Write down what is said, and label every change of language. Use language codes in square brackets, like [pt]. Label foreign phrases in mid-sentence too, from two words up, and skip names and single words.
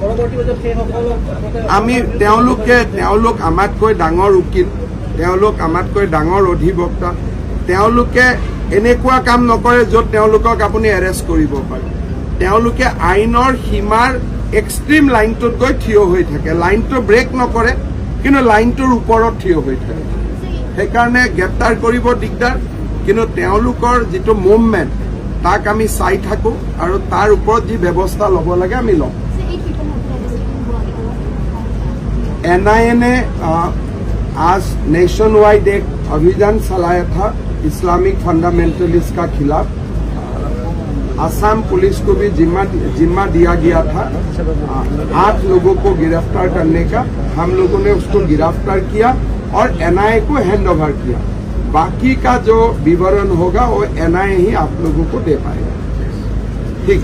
[as] আমি তেওঁলোক আমাতকৈ ডাঙৰ উকিল তেওঁলোক আমাতকৈ ডাঙৰ অধিবক্তা তেওঁলোকে এনেকুৱা কাম নকৰে য'ত তেওঁলোকক আপুনি এৰেষ্ট কৰিব পাৰে তেওঁলোকে আইনৰ সীমাৰ এক্সট্ৰিম লাইনটোত গৈ থিয় হৈ থাকে লাইনটো ব্ৰেক নকৰে কিন্তু লাইনটোৰ ওপৰত থিয় হৈ থাকে সেইকাৰণে গ্ৰেপ্তাৰ কৰিব দিগদাৰ কিন্তু তেওঁলোকৰ যিটো মুভমেণ্ট তাক আমি চাই থাকো আৰু তাৰ ওপৰত যি ব্যৱস্থা ল'ব লাগে আমি লওঁ [hi] NIA ने आज [en] nation wide [hi] एक अभियान चलाया था [en] Islamic fundamentalist [hi] का खिलाफ असम पुलिस को भी जिम्मा दिया गया था 8 लोगों को गिरफ्तार करने का हम लोगों ने उसको गिरफ्तार किया और NIA को [en] hand over [hi] किया बाकी का जो विवरण होगा वो NIA ही आप लोगों को दे पाएगा ठीक